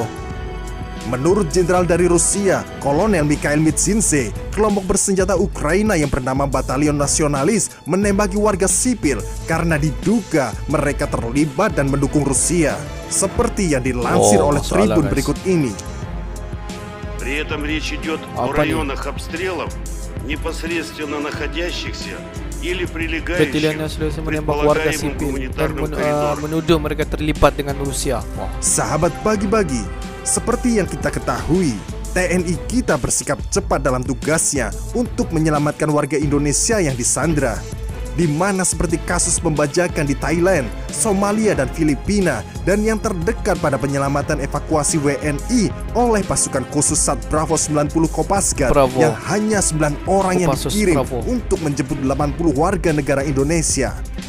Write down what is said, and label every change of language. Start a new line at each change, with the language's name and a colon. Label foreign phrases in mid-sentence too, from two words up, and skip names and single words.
Indonesian: Menurut jenderal dari Rusia, Kolonel Mikhail Midzinse, kelompok bersenjata Ukraina yang bernama Batalion Nasionalis menembaki warga sipil karena diduga mereka terlibat dan mendukung Rusia, seperti yang dilansir oleh Tribun berikut ini.
Russian: При этом речь идет о районах обстрелов, непосредственно находящихся или прилегающих к предполагаемым гуманитарным коридорам.
Indonesian: Menuduh mereka terlibat dengan Rusia. Sahabat Bagi-Bagi, seperti yang kita ketahui, TNI kita bersikap cepat dalam tugasnya untuk menyelamatkan warga Indonesia yang disandra, di mana seperti kasus pembajakan di Thailand, Somalia dan Filipina, dan yang terdekat pada penyelamatan evakuasi WNI oleh pasukan khusus Sat Bravo 90 Kopaska yang hanya 9 orang yang dikirim untuk menjemput 80 warga negara Indonesia.